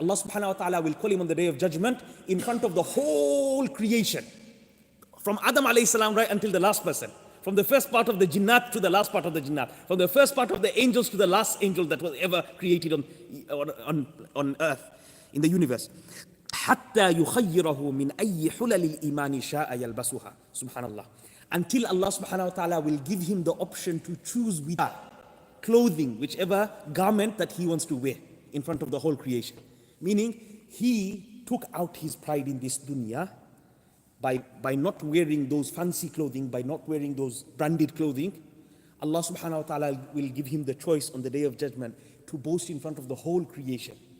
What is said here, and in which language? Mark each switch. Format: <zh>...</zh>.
<en>Allah subhanahu wa ta'ala will call him on the day of judgment in front of the whole creation. From Adam alayhi salam right until the last person. From the first part of the jinnat to the last part of the jinnat. From the first part of the angels to the last angel that was ever created on earth, in the universe.</en> <ar>حتى يخيره من أي حلل الإيمان شاء يلبسها. Subhanallah.</ar> <en>Until Allah subhanahu wa ta'ala will give him the option to choose with clothing, whichever garment that he wants to wear in front of the whole creation. Meaning, he took out his pride in this dunya by not wearing those fancy clothing, by not wearing those branded clothing, Allah subhanahu wa ta'ala will give him the choice on the day of judgment to boast in front of the whole creation.</en>